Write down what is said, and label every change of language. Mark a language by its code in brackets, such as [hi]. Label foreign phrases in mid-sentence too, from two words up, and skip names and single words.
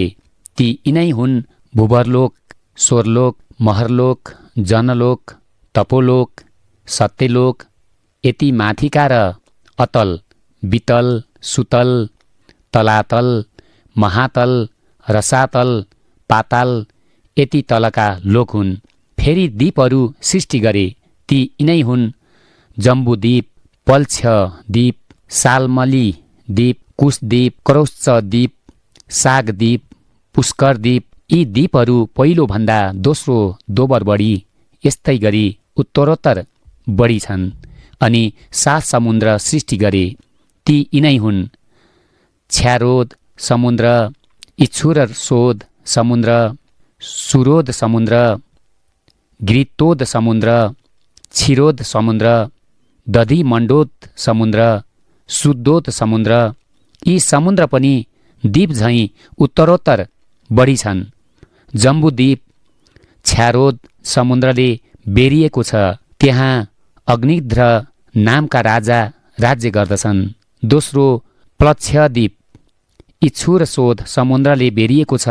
[ne] ती यिनै हुन् भूभरलोक, स्वर्लोक, महरलोक, जनलोक, तपोलोक, सत्यलोक, यति माथिका र अतल, वितल, सुतल, तलातल, महातल, रसातल, पाताल, यति तलका लोक हुन्। फेरि द्वीपहरू सृष्टि गरे। ती यिनै हुन् जम्बुद्वीप, पल्छ द्वीप, सालमली द्वीप, कुशद्वीप, क्रौच्च द्वीप, सागद्वीप, पुष्कर द्वीप। यी द्वीपहरू पहिलोभन्दा दोस्रो दोबर बढी, यस्तै गरी उत्तरोत्तर बढी छन्। अनि 7 समुद्र सृष्टि गरे। ती यिनै हुन् छ्यारोद समुद्र, इच्छुरसोद समुद्र, सुरोद समुद्र, घृतोद समुद्र, क्षीरोद समुद्र, दधिमण्डोद समुद्र, शुद्धोद समुद्र। यी समुद्र पनि द्वीप झैँ उत्तरोत्तर बढी छन्। जम्बुद्वीप छ्यारोद समुद्रले बेरिएको छ। त्यहाँ अग्निध्र नामका राजा राज्य गर्दछन्। दोस्रो प्लक्षद्वीप इच्छुरसोद समुद्रले बेरिएको छ।